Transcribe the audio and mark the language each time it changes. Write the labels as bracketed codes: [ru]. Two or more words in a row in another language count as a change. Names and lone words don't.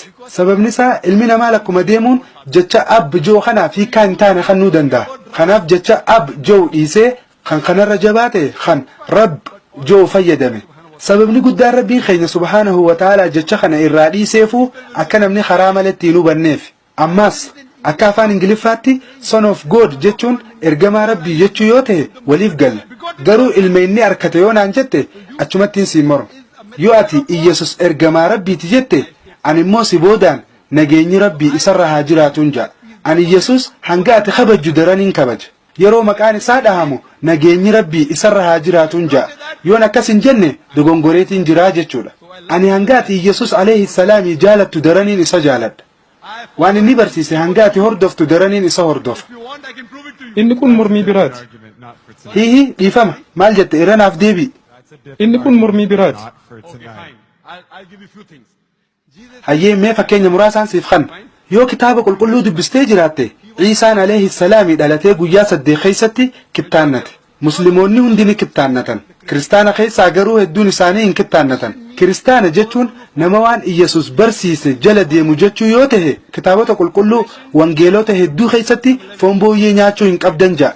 [om] Sababni isaa ilmi namaa lakkuma deemuun jecha ab jedhu kanaaf hiikaa hin taane kan nuu danda'a. Kanaaf jecha ab jedhu dhiisee kan kanarra jabaate kan rabb jedhu fayyadame. Sababni guddaan rabbiin keenya [ar] سبحانه وتعالى [om] jecha kana irraa dhiiseefuu akka namni karaa malee ittiin hubanneef. Ammas akka afaan Ingiliffaatti [en] son of God [om] jechuun ergamaa rabbii jechuu yoo ta'e waliif galla. Garuu ilma inni arkate yoo naan jette achumattiin siin morma. Yoo ati Iyyesus ergamaa rabbiiti jette ani immoo si boodaan nageenyi rabbii isarra haa jiraatuun ja'a. Ani Iyyesus hanga ati kabajju daraniin kabaja. Yeroo maqaan isaa dhahamu nageenyi rabbii isarra haa jiraatuun ja'a. Yoon akkas hin jenne dogongoreetiin jiraa jechuudha. Ani hanga ati Iyyesus [ar] عليه السلام [om] jaalattu daraniin isa jaaladha. Waan inni barsiise hanga ati hordoftu daraniin isa hordofa. [en] if you want, I can prove it to you. [om] Inni kun mormii biraati. Hihi dhiifama maal jette irranaaf deebi. Inni kun mormii biraati. [en] Okay, fine. I'll give you a few things. [om] Hayyee mee fakkeenya muraasaan siif kanna. Yoo kitaaba qulqulluu dubbistee jiraatte Ciisaan [ar] عليه السلام [om] dhalatee guyyaa 8 keessatti kibtaannate. Musliimoonni hundi ni kibtaannatan. Kiristaana keessaa garuu hedduun isaanii hin kibtaannatan. Kiristaana jechuun nama waan Iyyesus barsiise jala deemu jechuu yoo ta'e kitaabota qulqulluu wangeelota hedduu keessatti foon booyyee nyaachuu hin qabdan ja'a.